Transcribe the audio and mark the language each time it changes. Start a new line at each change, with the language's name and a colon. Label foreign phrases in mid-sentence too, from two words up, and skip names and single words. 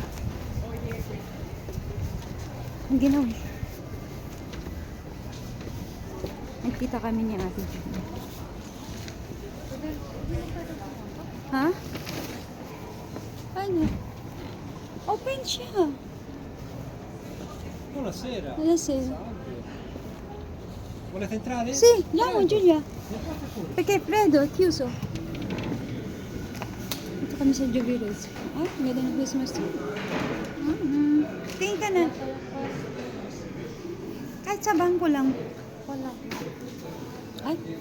Filipino: Ang ginaw eh. Nagkita kami ni Ate Judy. Ha? Ano? Open siya.
Italian: Buonasera. Buonasera. Volete entrare? Sì, andiamo Giulia. Perché è freddo, è chiuso.
Filipino: Ito kami sa Jubilees. Ay, ang ganda ng
English: Christmas tree.
Filipino: Tingin ka na. Kahit sa bangko lang. Wala. Ay.